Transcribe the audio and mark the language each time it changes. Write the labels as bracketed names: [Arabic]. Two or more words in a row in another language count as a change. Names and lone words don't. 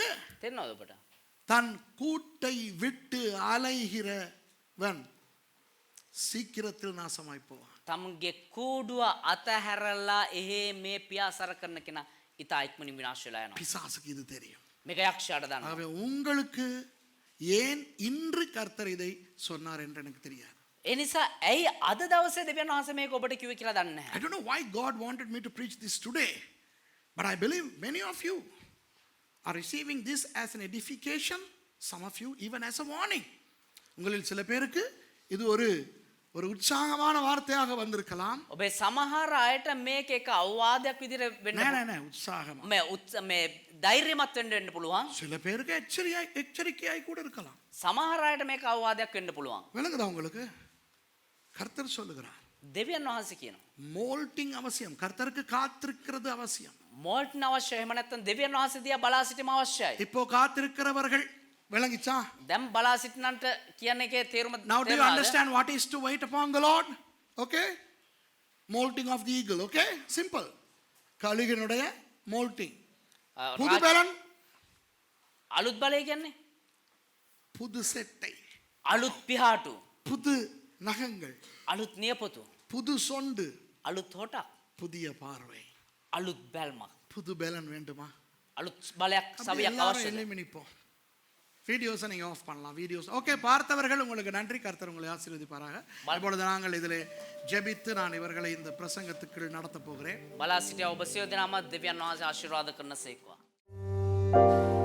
[Sinhala] තේරෙනවද ඔබට? [Tamil] தன் கூட்டை விட்டு அலைகிறவன் சீக்கிரத்தில் நாசமாய் போவான். [Sinhala] තමුන්ගේ කූඩුව අතහැරලා එහෙ මේ පියාසර කරන කෙනා ඉතා ඉක්මනින් විනාශ වෙලා යනවා. [Tamil] பிசாசுக்கு இது தெரியும். [Sinhala] මේක යක්ෂයාට දන්නවා. [Tamil] ஆகவே உங்களுக்கு ஏன் இன்று கர்த்தர் இதை சொன்னார் என்று எனக்கு தெரியாது. [Sinhala] ඒ නිසා ඇයි අද දවසේ දෙවියන් වහන්සේ මේක ඔබට කිව්වේ කියලා දන්නේ නැහැ. [English] I don't know why God wanted me to preach this today, but I believe many of you are receiving this as an edification, some of you even as a warning. [Tamil] உங்களில் சில பேருக்கு இது ஒரு உற்சாகமான வார்த்தையாக வந்திருக்கலாம். [Sinhala] ඔබේ සමහර අයට මේක එක අවවාදයක් විදිහට වෙන්න නෑ உற்சாகமா. මේ ධෛර්යමත් වෙන්න පුළුවන්. [Tamil] சில பேருக்கு எச்சரிக்கையாய் கூட இருக்கலாம். [Sinhala] සමහර අයට මේක අවවාදයක් වෙන්න පුළුවන්. [Tamil] விளங்குதா உங்களுக்கு? கர்த்தர் சொல்லுகிறார், [Sinhala] දෙවියන් වහන්සේ කියනවා. [Tamil] மோல்டிங் அவசியம். கர்த்தருக்கு காத்திருக்கிறது அவசியம். [Sinhala] මෝල්ටන් අවශ්‍යයි. එහෙම නැත්නම් දෙවියන් වහන්සේ දිහා බලා සිටීම අවශ්‍යයි. [Tamil] இப்போ காத்திருக்கிறவர்கள் விளங்கிச்சா? [Sinhala] දැන් බලා සිටිනන්ට කියන එකේ තේරුම [English] Now do you understand what is to wait upon the Lord? Okay? Molting of the eagle. Okay? Simple. [Tamil] கழுகினுடைய molting. புது பலன், [Sinhala] අලුත් බලය කියන්නේ [Tamil] புது செட்டை, [Sinhala] අලුත් පිහාටු, [Tamil] புது நகங்கள், [Sinhala] අලුත් නියපොතු, [Tamil] புது சொண்டு, [Sinhala] අලුත් හොටක්, [Tamil] புதிய பார்வை. [Sinhala] අලුත් බැල්මක්, [Tamil] புது பலன் வேண்டுமா? [Sinhala] අලුත් බලයක් සවියක් අවශ්‍යයි. [Tamil] எலிமினிப்போம். வீடியோஸை நீங்கள் ஆஃப் பண்ணலாம். [English] videos okay. [Tamil] பார்த்தவர்கள் உங்களுக்கு நன்றி. கர்த்தர் உங்களை ஆசீர்வதிப்பாராக. இப்பொழுது நாங்கள் இதில் ஜெபித்து நான் இவர்களை இந்த பிரசங்கத்துக்குள் நடத்த போகிறேன். [Sinhala] බලා සිටියා ඔබ සියලු දෙනාම දෙවියන් වහන්සේ ආශිර්වාද කරන සේක්වා.